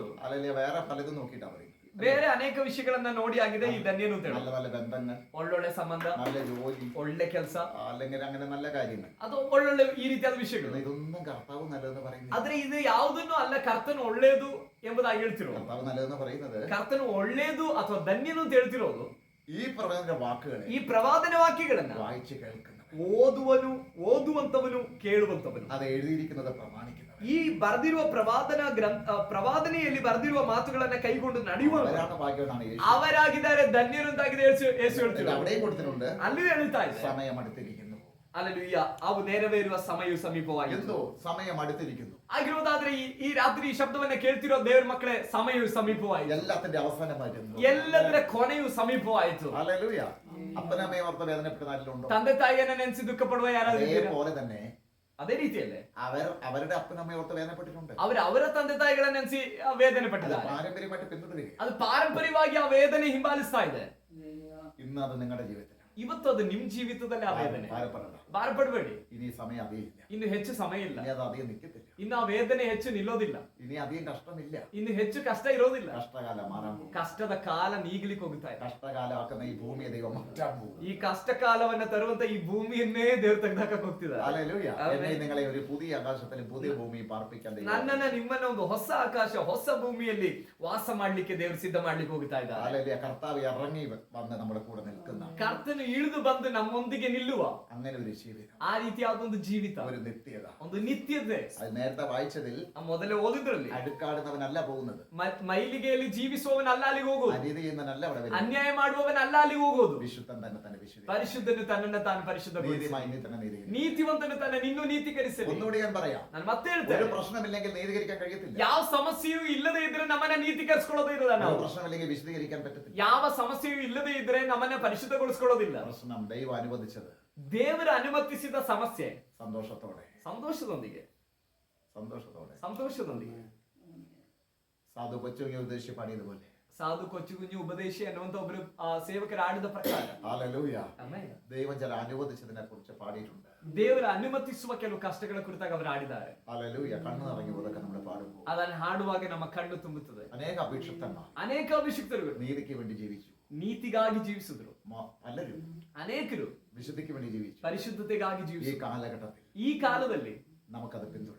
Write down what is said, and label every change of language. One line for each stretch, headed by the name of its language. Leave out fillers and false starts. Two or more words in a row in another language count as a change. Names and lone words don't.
Malayalam: ഹല്ലേലൂയ, വേറെ പലതും നോക്കിയിട്ടാ പറയുന്നത്.
Kannada: ಬೇರೆ ಅನೇಕ ವಿಷಯಗಳನ್ನ ನೋಡಿ ಆಗಿದೆ ಈ ಧನ್ಯನು ಅಂತ ಹೇಳೋದು.
Malayalam: നല്ല നല്ല ബന്ധങ്ങൾ,
Kannada: ಒಳ್ಳೊಳ್ಳೆ ಸಂಬಂಧ,
Malayalam: നല്ല ജോലി,
Kannada: ಒಳ್ಳೆ ಕೆಲಸ,
Malayalam: അല്ലെങ്കിൽ അങ്ങനെ നല്ല കാര്യങ്ങൾ,
Kannada: ಅದು ಒಳ್ಳೊಳ್ಳೆ ಈ ರೀತಿಯಾದ ವಿಷಯಗಳು.
Malayalam: ഇതൊന്നും കർത്താവ് നല്ലതെന്ന് പറയുന്നത്.
Kannada: ಆದ್ರೆ ಇದು ಯಾವುದನ್ನು ಅಲ್ಲ ಕರ್ತನು ಒಳ್ಳೇದು ಎಂಬುದಾಗಿ ಹೇಳ್ತಿರೋ.
Malayalam: കർത്താവ് നല്ലതെന്ന് പറയുന്നത്,
Kannada: ಕರ್ತನು ಒಳ್ಳೇದು ಅಥವಾ ಧನ್ಯನು ಅಂತ ಹೇಳ್ತಿರೋದು
Malayalam: ഈ പ്രവചന വാക്കുകളെ
Kannada: ಈ ಪ್ರವಾದನ ವಾಕ್ಯಗಳನ್ನ
Malayalam: വായിച്ച് കേൾക്കുന്നവൻ,
Kannada: ಓದುವಂತವನು ಕೇಳುವಂತವನು,
Malayalam: അത് ಎഴുതിയിരിക്കുന്നത് പ്രമാണിക്കുന്നവൻ,
Kannada: ಈ ಬರೆದಿರುವ ಪ್ರವಾದನೆಯಲ್ಲಿ ಬರೆದಿರುವ ಮಾತುಗಳನ್ನ ಕೈಗೊಂಡು ನಡೆಯುವವರು
Malayalam: അവരാണ് ഭാഗ്യവാനാണ് യേശു.
Kannada: ಅವರಾಗಿದ್ದಾರೆ, ಧನ್ಯರು ಅಂತಾಗಿದೆ ಯೇಸು ಹೇಳ್ತಿರೋದು.
Malayalam: അവിടെയും കൊടുത്തിട്ടുണ്ട്,
Kannada: ಅಲ್ಲಿಯೂ ಹೇಳ್ತಾ ಇದೆ,
Malayalam: സമയം അടുത്തിരിക്കുന്നു.
Kannada: ಅಲ್ಲೂಯ್ಯ, ಅವು ನೆರವೇರುವ ಸಮಯವು ಸಮೀಪವಾಗಿದೆ.
Malayalam: എന്തോ സമയം അടുത്തിരിക്കുന്നു.
Kannada: ಆಗಿರೋದಾದ್ರೆ ಈ ರಾತ್ರಿ ಈ ಶಬ್ದವನ್ನ ಕೇಳ್ತಿರೋ ದೇವರ ಮಕ್ಕಳೇ, ಸಮಯವು ಸಮೀಪವಾಯಿತು.
Malayalam: എല്ലാത്തിന്റെ അവസാനമായിരുന്നു.
Kannada: ಎಲ್ಲದರ ಕೊನೆಯು ಸಮೀಪವಾಯಿತು.
Malayalam: ഹല്ലേലൂയ. അപ്പനമ്മയെ ഓർത്ത് വേദനപ്പെട്ട നാട്ടിലുണ്ടോ?
Kannada: ತಂದೆ ತಾಯಿಯನ್ನ ನೆನೆಸಿ ದುಃಖ ಪಡುವ ಯಾರಾದ್ರೂ ಇದ್ದೀರಾ?
Malayalam: അതേപോലെ തന്നെ
Kannada: ಅದೇ ರೀತಿಯಲ್ಲೇ
Malayalam: അവരുടെ അപ്പനമ്മയെ ഓർത്ത് വേദനപ്പെട്ടിട്ടുണ്ട്.
Kannada: ಅವರ ತಂದೆ ತಾಯಿಗಳನ್ನ ನೆನೆಸಿ ವೇದನೆ ಪಟ್ಟಿದ್ದಾರೆ.
Malayalam: പാരമ്പര്യമായിട്ട് പിന്തുടരുക.
Kannada: ಅದು ಪಾರಂಪರ್ಯವಾಗಿ ಆ ವೇದನೆ ಹಿಂಬಾಲಿಸ್ತಾ ಇದೆ.
Malayalam: ഇന്ന് അത് നിങ്ങളുടെ ജീവിതത്തിൽ,
Kannada: ಇವತ್ತು ಅದು ನಿಮ್ ಜೀವಿತದಲ್ಲಿ ಆ ವೇದನೆ.
Malayalam: ഭാരപ്പെടണ്ട.
Kannada: ಭಾರಪಡಬೇಡಿ.
Malayalam: ഇനി സമയം അധികമില്ല.
Kannada: ಇನ್ನು ಹೆಚ್ಚು ಸಮಯ ಇಲ್ಲ.
Malayalam: ഇനി അത് അധികം നിൽക്കത്തില്ല.
Kannada: ಇನ್ನು ಆ ವೇದನೆ ಹೆಚ್ಚು ನಿಲ್ಲೋದಿಲ್ಲ.
Malayalam: ഇനി അധികം കഷ്ടമില്ല.
Kannada: ಇನ್ನು ಹೆಚ್ಚು ಕಷ್ಟ ಇರೋದಿಲ್ಲ.
Malayalam: കഷ്ടകാലം മാറാൻ പോകും.
Kannada: ಕಷ್ಟದ ಕಾಲ ನೀಗ್ಲಿಕ್ಕೆ ಹೋಗ್ತಾ ಇದೆ.
Malayalam: കഷ്ടകാലമാക്കുന്ന ഈ ഭൂമിയെ ദൈവം മാറ്റാൻ പോകും.
Kannada: ಈ ಕಷ್ಟ ಕಾಲವನ್ನ ತರುವಂತ ಈ ಭೂಮಿಯನ್ನೇ ದೇವ್ರು ತೆಗೆದಾಕಕ್ ಹೋಗ್ತಿದ್ದಾರೆ.
Malayalam: ഹല്ലേലൂയ. എന്നെ നിങ്ങളെ ഒരു പുതിയ ആകാശത്തിലും പുതിയ ഭൂമിയിൽ പാർപ്പിക്കാൻ ദൈവം,
Kannada: ನನ್ನನ್ನ ನಿಮ್ಮನ್ನ ಒಂದು ಹೊಸ ಆಕಾಶ ಹೊಸ ಭೂಮಿಯಲ್ಲಿ ವಾಸ ಮಾಡ್ಲಿಕ್ಕೆ ದೇವ್ರು ಸಿದ್ಧ ಮಾಡ್ಲಿಕ್ಕೆ ಹೋಗ್ತಾ ಇದ್ದಾರೆ.
Malayalam: ഹല്ലേലൂയ. കർത്താവ് ഇറങ്ങി വന്ന് നമ്മുടെ കൂടെ നിൽക്കുന്ന,
Kannada: ಕರ್ತನು ಇಳಿದು ಬಂದು ನಮ್ಮೊಂದಿಗೆ ನಿಲ್ಲುವ
Malayalam: അങ്ങനെ ഒരു ജീവിതം,
Kannada: ಆ ರೀತಿಯಾದ ಒಂದು ಜೀವಿತ,
Malayalam: ഒരു നിത്യത.
Kannada: ಒಂದು ನಿತ್ಯತೆ.
Malayalam: അത് നേരത്തെ വായിച്ചതിൽ
Kannada: ಮೊದಲೇ ಓದಿದ್ರಲ್ಲಿ
Malayalam: അടുക്കാടുന്നവനല്ല പോകുന്നത്,
Kannada: ಮೈಲಿಗೆಯಲ್ಲಿ ಜೀವಿಸುವವನಲ್ಲ ಅಲ್ಲಿಗೆ ಹೋಗೋದು,
Malayalam: അനീതി ചെയ്യുന്നവനല്ല അവിടെ വരുന്നത്,
Kannada: ಅನ್ಯಾಯ ಮಾಡುವವನಲ್ಲ ಅಲ್ಲಿಗೆ ಹೋಗೋದು,
Malayalam: വിശുദ്ധൻ തന്നെ തന്നെ വിശുദ്ധ,
Kannada: ಪರಿಶುದ್ಧನು ತನ್ನನ್ನು ತಾನು ಪರಿಶುದ್ಧಗೊಳಿಸಿ,
Malayalam: നീതിമായി നീ തന്നെ നീതി,
Kannada: ನೀತಿವಂತನು ತನ್ನ ನಿನ್ನೂ ನೀತೀಕರಿಸಲಿ.
Malayalam: ഒന്നുകൂടി ഞാൻ പറയാം,
Kannada: ನಾನು ಮತ್ತೆ ಹೇಳ್ತೇನೆ,
Malayalam: ഒരു പ്രശ്നമില്ലെങ്കിൽ നീതീകരിക്കാൻ കഴിയത്തില്ല.
Kannada: ಯಾವ ಸಮಸ್ಯೆಯೂ ಇಲ್ಲದೆ ಇದ್ರೆ ನಮ್ಮನ್ನ ನೀತೀಕರಿಸಿಕೊಳ್ಳೋದೇ ಇರೋದ
Malayalam: ഒരു
Kannada: ನಾವು.
Malayalam: പ്രശ്നമില്ലെങ്കിൽ വിശദീകരിക്കാൻ പറ്റത്തില്ല.
Kannada: ಯಾವ ಸಮಸ್ಯೆಯೂ ಇಲ್ಲದೆ ಇದ್ರೆ ನಮ್ಮನ್ನ ಪರಿಶುದ್ಧಗೊಳಿಸಿಕೊಳ್ಳೋದಿಲ್ಲ.
Malayalam: പ്രശ്നം ദൈവം അനുവദിച്ചത്
Kannada: ದೇವರು ಅನುಮತಿಸಿದ ಸಮಸ್ಯೆ
Malayalam: സന്തോഷത്തോടെ,
Kannada: ಸಂತೋಷದೊಂದಿಗೆ
Malayalam: സന്തോഷത്തോടെ.
Kannada: ಸಂತೋಷದೊಂದಿಗೆ
Malayalam: സാധു കൊച്ചുങ്ങി ഉദ്ദേശിച്ച് പാടിയതുപോലെ,
Kannada: സാധു കൊച്ചു കുഞ്ഞു ഉപദേശി ಅನ್ನುವಂತ ಒಬ್ಬರು ಸೇವಕರು ಆಡಿದ ಪ್ರಕಾರ
Malayalam: ഹല്ലേലൂയ.
Kannada: ಆಮೆನ್.
Malayalam: ദൈവം ചില അനുവദിച്ചതിനെ കുറിച്ച് പാടിയിട്ടുണ്ട്.
Kannada: ದೇವರ ಅನುಮತಿಸುವ ಕೆಲವು ಕಷ್ಟಗಳ ಕುರಿತಾಗಿ ಅವರು ಆಡಿದ್ದಾರೆ.
Malayalam: ഹല്ലേലൂയ. കണ്ണു നിറഞ്ഞു പോതൊക്കെ നമ്മൾ പാടുമ്പോൾ
Kannada: ಅದನ್ನು ಹಾಡುವಾಗ ನಮ್ಮ ಕಣ್ಣು ತುಂಬುತ್ತದೆ.
Malayalam: അനേക അഭിഷിക്തന്മാർ
Kannada: ಅನೇಕ ಅಭಿಷಿಕ್ತರು
Malayalam: നീതിക്ക് വേണ്ടി ജീവിച്ചു.
Kannada: ನೀತಿಗಾಗಿ ಜೀವಿಸಿದ್ರು.
Malayalam: പലരും
Kannada: ಅನೇಕರು
Malayalam: വിശുദ്ധിക്ക് വേണ്ടി ജീവിച്ചു.
Kannada: പരിശുദ്ധತೆಗಾಗಿ
Malayalam: ഈ
Kannada: ಜೀವಿಸಿದ್ರು.
Malayalam: കാലഘട്ടത്തിൽ
Kannada: ಈ ಕಾಲದಲ್ಲಿ
Malayalam: നമുക്കത് പിന്തുടരാം.